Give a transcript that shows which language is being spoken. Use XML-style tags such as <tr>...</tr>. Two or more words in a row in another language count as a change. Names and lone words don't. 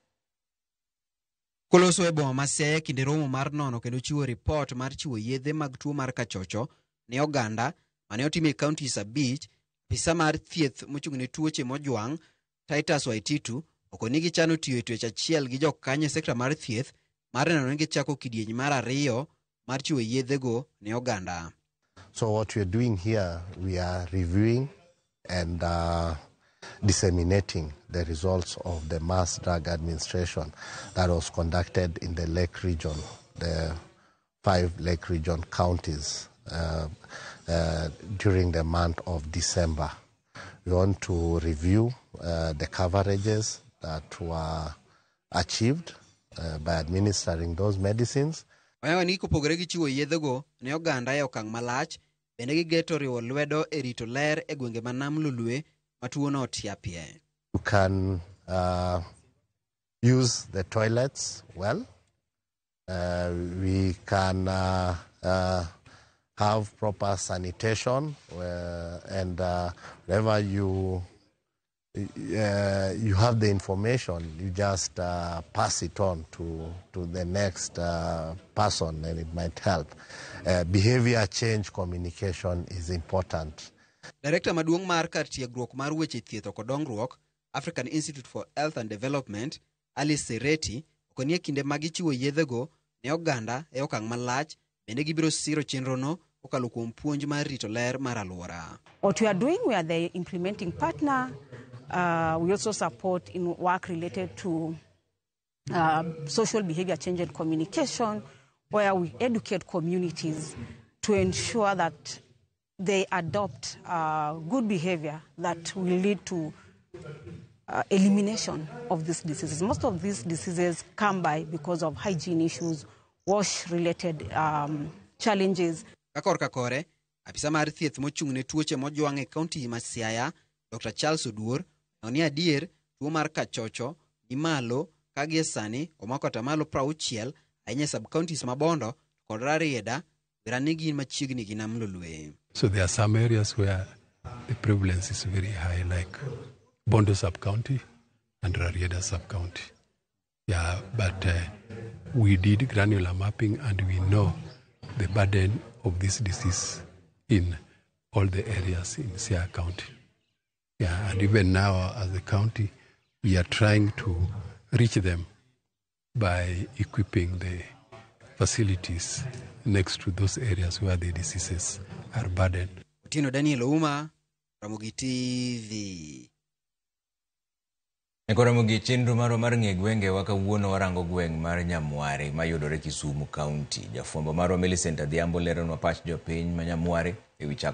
<luo>Koloso e boma ma Siaya kinde romo mar nono kendo chiwo ripot mar chiwo yedhe mag tuo mar kachocho ne oganda mane otimo e kauntis 5, apisa mar thieth mochung' ne tuoche mojwang' Titus Waititu okoni gichano tiyo e twech achiel gi jokanyo e sekta mar thieth mar neno ni gichako kidieny mar 2 mar chiwo yedhego ne oganda.</luo> <en>So what we are doing here, we are reviewing and disseminating the results of the mass drug administration that was conducted in the Lake Region, the 5 Lake Region counties during the month of December. We want to review the coverages that were achieved by administering those medicines.</en> <luo>Oyawa ni kopogore gi chiwo yedhego ne oganda e okang' malach, bende gigeto riwo lwedo e rito ler e gwenge ma Nam Lolwe ma tuono otiapie.</luo> <en>You can use the toilets well. We can have proper sanitation and wherever you have the information, you just pass it on to the next person and it might help. Behavior change communication is important.</en> <luo>Director maduong' mar kar tiegruok mar weche thieth kod dongruok African Institute for Health and Development Alice Sereti okoni e kinde ma gichiwo yedhego ne oganda e okang' malach bende gibiro siro chenrono kokalo kuom puonj mar rito ler mar alwora.</luo> <en>What we are doing, we are the implementing partner. We also support in work related to social behavior change and communication, where we educate communities to ensure that they adopt good behavior that will lead to elimination of these diseases. Most of these diseases come by because of hygiene issues, wash-related challenges.</en> <luo>Kakore, apisa mar thieth mochung' ne tuoche mojwang' e kaunti ma Siaya, Dr. Charles Oduor, ni adier tuo mar kachocho ni malo ka gie sani omako atamalo 60 ahinya sub-counties ma Bondo kod Rarieda granigi machiegni gi Nam Lolwe.</luo> <en>So there are some areas where the prevalence is very high, like Bondo sub-county and Rarieda sub-county. Yeah, but we did granular mapping and we know the burden of this disease in all the areas in Siaya County. Yeah, and even now as a county, we are trying to reach them by equipping the facilities next to those areas where the diseases are burdened.</en> <luo>Otieno Daniel Ouma, Ramogi TV. Ramogi chenro maro mar ng'e gwenge wakawuono warango gweng' mar Nyamware mayudore Kisumu County. Jafwambo marwa Millicent Adhiambo leronwa pach jopiny ma Nyamware e wi</luo>